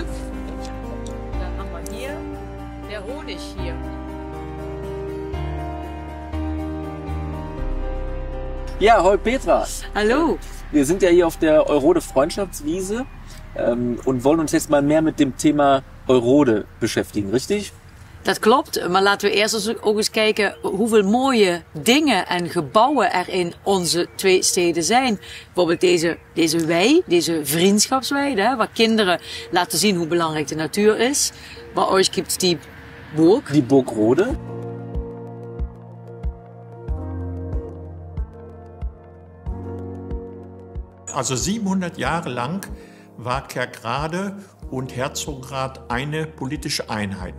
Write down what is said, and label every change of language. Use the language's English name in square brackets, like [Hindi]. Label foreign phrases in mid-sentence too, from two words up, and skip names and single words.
[German] Dann haben wir hier der Honig hier. [Dutch] Ja, hoi Petra. [German] Hallo. Wir sind ja hier auf der Eurode Freundschaftswiese und wollen uns jetzt mal mehr mit dem Thema Eurode beschäftigen, richtig? [Dutch] Dat klopt, maar laten we eerst ook eens kijken hoeveel mooie dingen en gebouwen er in onze 2 steden zijn. Bijvoorbeeld deze wei, deze vriendschapswei, waar kinderen laten zien hoe belangrijk de natuur is. Bij ons [German] gibt es die Burg. Die Burg Rode. Also 700 Jahre lang war Kerkrade und Herzogenrath eine politische Einheit.